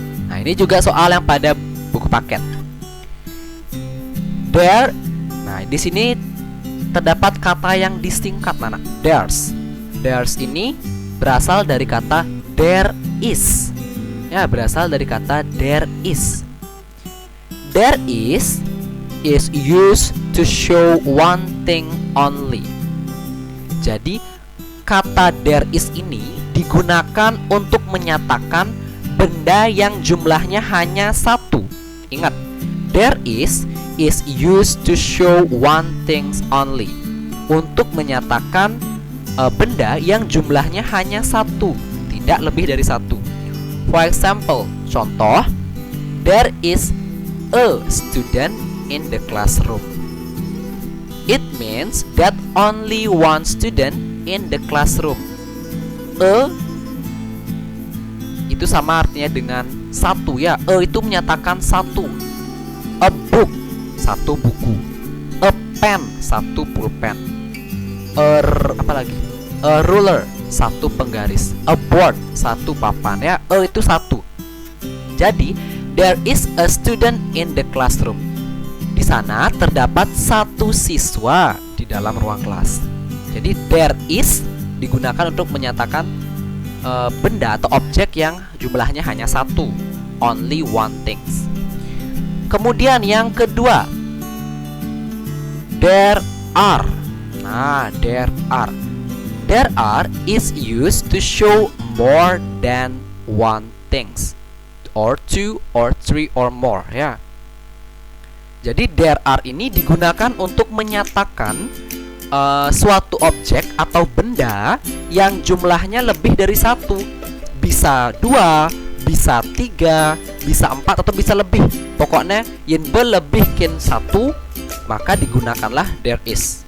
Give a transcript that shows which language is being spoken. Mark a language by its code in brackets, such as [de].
[id] Nah, ini juga soal yang pada buku paket. There. Nah, di sini terdapat kata yang disingkat, anak. There's. There's ini berasal dari kata there is. Ya, berasal dari kata there is. [en] There is used to show one thing only. [id] Jadi, kata there is ini digunakan untuk menyatakan benda yang jumlahnya hanya 1. [en] Ingat, there is used to show one thing only. [id] Untuk menyatakan benda yang jumlahnya hanya 1, tidak lebih dari 1. [en] For example, contoh, there is a student in the classroom. It means that only one student in the classroom. [id] A itu sama artinya dengan 1 ya. A itu menyatakan 1. A book, 1 buku. A pen, 1 pulpen. Apa lagi? A ruler, 1 penggaris. A board, 1 papan ya. A itu 1. [en] Jadi, there is a student in the classroom. [id] Di sana terdapat 1 siswa di dalam ruang kelas. Jadi, there is digunakan untuk menyatakan benda atau objek yang jumlahnya hanya 1. [en] Only one things. [id] Kemudian yang kedua, [en] there are. Nah, there are. There are is used to show more than one things, or 2 or 3 or more ya. [id] Jadi there are ini digunakan untuk menyatakan suatu objek atau benda yang jumlahnya lebih dari 1. Bisa 2, bisa 3, bisa 4 atau bisa lebih. Pokoknya yang berlebihkan 1, maka digunakanlah there is.